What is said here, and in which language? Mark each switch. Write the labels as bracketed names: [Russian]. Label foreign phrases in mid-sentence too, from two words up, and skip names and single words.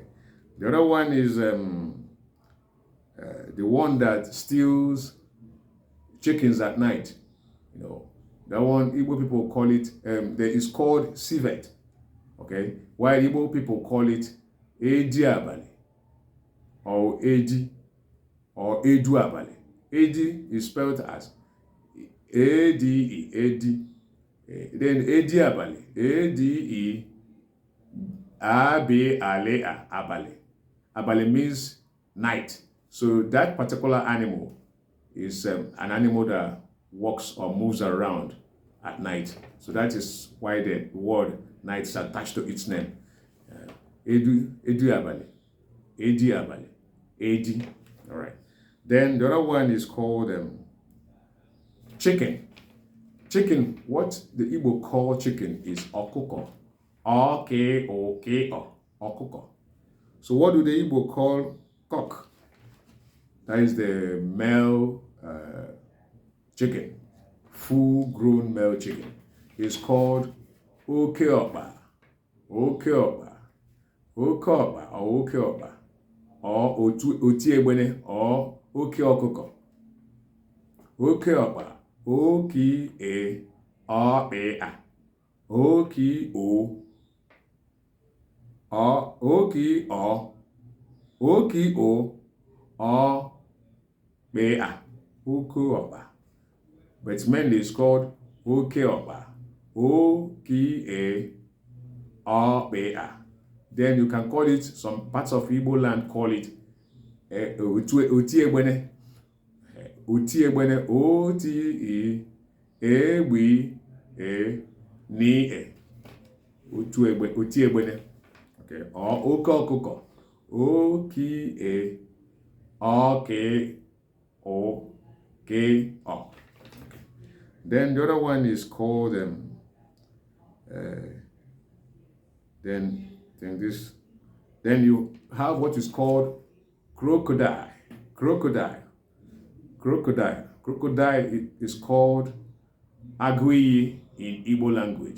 [English] The other one is the one that steals chickens at night. You know, that one Igbo people call it. It's called civet. Okay, while Igbo people call it [Igbo] Edi Abali [English] or Edi or [Igbo] Edu Abali. [English] Edi is spelled as A-D-E. Edi. Then Edi Abali. A-D-E. A-B-A-L-E-A. Abali. Abali means night. So that particular animal is an animal that walks or moves around at night. So that is why the word night is attached to its name. [Igbo] Edu Abali. Edi Abali. [English] Edi. All right. Then the other one is called chicken. Chicken, what the Igbo call chicken is okuko. O-K-O-K-O. Okuko. So what do the Igbo call cock? That is the male chicken, full-grown male chicken. It's called Okeoba. Okeoba. Okeoba or Okeoba. Or Otiegbene or Okeokoko. Okeoba. O-K-A-R-A-A. O-K-O. O-K-O. O-K-O. Or-Bea. Okeoba. But mainly it's called Okeoba. O-K-A-R-Bea. Then you can call it, some parts of Igbo land call it Otiegbene. Otiegbene. O-T-E-E-B-E-N-E. Otiegbene. Okay. Or Okeokoko. O-K-A-R-K-O-K-O. Then the other one is called then you have what is called crocodile. Crocodile is called Agui in Igbo language.